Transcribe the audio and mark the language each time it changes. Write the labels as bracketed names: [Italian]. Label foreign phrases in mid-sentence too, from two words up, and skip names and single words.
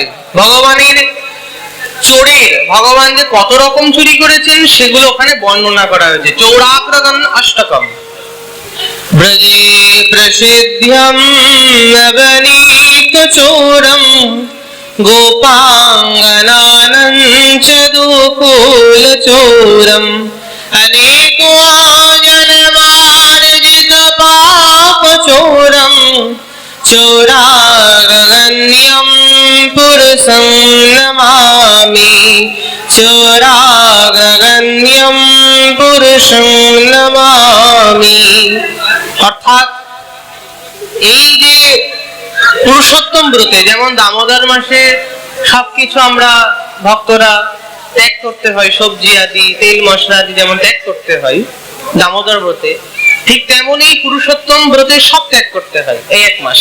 [Bangla] ভগবানের চোরের, ভগবান যে কত রকম চুরি করেছেন সেগুলো ওখানে বর্ণনা করা হয়েছে। [Sanskrit] চৌরাগ্রগণ অষ্টকম ব্রজে প্রসিদ্ধম নবনীত চোরম গোপাঙ্গনানঞ্চ দুকুল চোরম अनेको जन्मार्जित पाप चोरम चोरागण्यं पुरुषं नमामि चोरागण्यं पुरुषं नमामि। [Bangla] অর্থাৎ এই যে পুরুষোত্তম ব্রতে, যেমন দামোদর মাসে সবকিছু আমরা ভক্তরা ত্যাগ করতে হয়, সবজি আদি তেল মশলা আদি যেমন ত্যাগ করতে হয়, দামোদর ব্রতে ঠিক তেমনই পুরুষোত্তম ব্রতের সব ত্যাগ করতে হয় এই 1 মাস।